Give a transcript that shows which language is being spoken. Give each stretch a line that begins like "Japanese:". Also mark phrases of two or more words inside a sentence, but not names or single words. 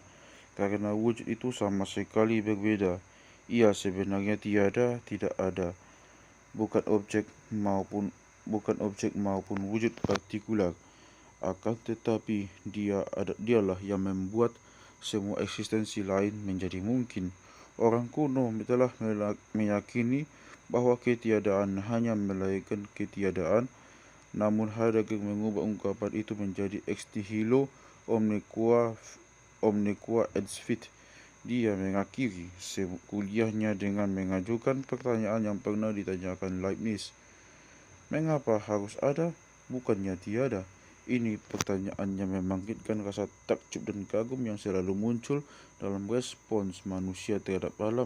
Indonesian: Karena wujud itu sama sekali berbeda, ia sebenarnya tidak ada, bukan objek maupun wujud partikular, akan tetapi dialah yang membuat semua eksistensi lain menjadi mungkin. Orang kuno telah meyakini bahwa ketiadaan hanya melahirkan ketiadaan, namun Heidegger mengubah ungkapan itu menjadi
Latin: ex nihilo omne qua est fit.
Indonesian: Dia mengakhiri kuliahnya dengan mengajukan pertanyaan yang pernah ditanyakan Leibniz. Mengapa harus ada, bukannya tiada? Ini pertanyaan yang membangkitkan rasa takjub dan kagum yang selalu muncul dalam respons manusia terhadap alam.